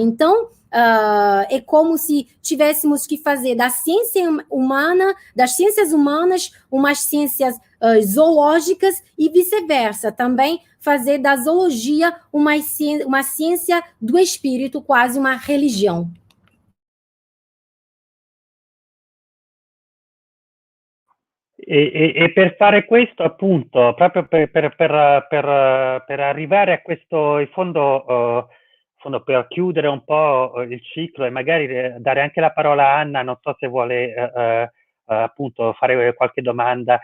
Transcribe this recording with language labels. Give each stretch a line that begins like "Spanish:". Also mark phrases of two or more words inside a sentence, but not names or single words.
Portuguese: Então, é como se tivéssemos que fazer da ciência humana, das ciências humanas, umas ciências zoológicas e vice-versa. Também fazer da zoologia uma ciência do espírito, quase uma religião.
Italian: E per fare questo, appunto, proprio per arrivare a questo, in fondo, per chiudere un po' il ciclo e magari dare anche la parola a Anna, non so se vuole appunto fare qualche domanda.